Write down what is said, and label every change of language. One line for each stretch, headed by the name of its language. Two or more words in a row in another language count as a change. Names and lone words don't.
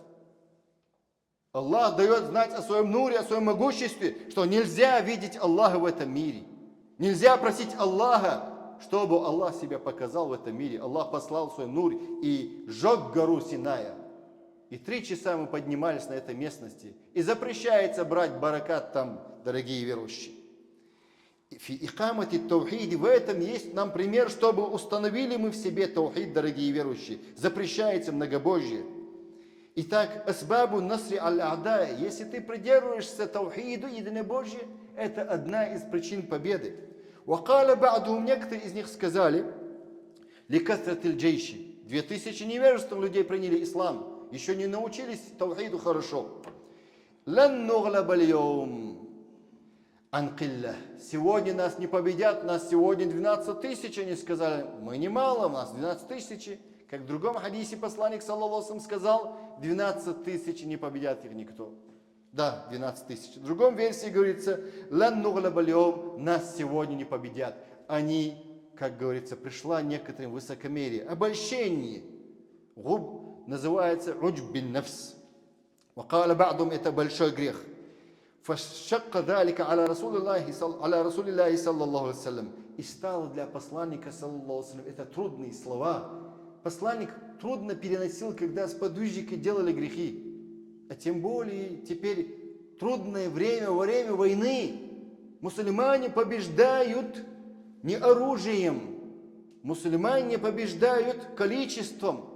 Russian: Аллах дает знать о своем нуре, о своем могуществе, что нельзя видеть Аллаха в этом мире. Нельзя просить Аллаха, чтобы Аллах себя показал в этом мире. Аллах послал свой нур и сжег гору Синая. И 3 часа мы поднимались на этой местности. И запрещается брать баракат там, дорогие верующие.
Arabic: في إقامة التوحيد,
Russian: в этом есть нам пример, чтобы установили мы в себе таухид, дорогие верующие. Запрещается многобожие. Итак,
Arabic: أسباب نصر الأعداء,
Russian: если ты придерживаешься таухиду, единобожия, это одна из причин победы.
Arabic: وقال بعضهم,
Russian: некоторые из них сказали:
Arabic: لكثرة الجيش,
Russian: 2000 невежественных людей приняли ислам, еще не научились таухиду хорошо.
Arabic: لن نغلب اليوم عن قلة.
Russian: Сегодня нас не победят, нас сегодня 12 тысяч, они сказали. Мы немало, у нас 12 тысяч. Как в другом хадисе посланник,
Arabic: صلى الله عليه وسلم,
Russian: сказал: 12 тысяч не победят их никто. Да, 12 тысяч. В другом версии говорится:
Arabic: لن نغلب اليوم,
Russian: нас сегодня не победят. Они, как говорится, пришла некоторым высокомерие, обольщение. Губ называется
Arabic: عجب بالنفس. وقال بعضهم,
Russian: это большой грех.
Arabic: فشق ذلك على رسول الله صلى الله عليه وسلم.
Russian: И стало для посланника,
Arabic: صلى الله عليه وسلم,
Russian: это трудные слова. Посланник трудно переносил, когда сподвижники делали грехи. А тем более теперь трудное время, во время войны. Мусульмане побеждают не оружием. Мусульмане побеждают количеством.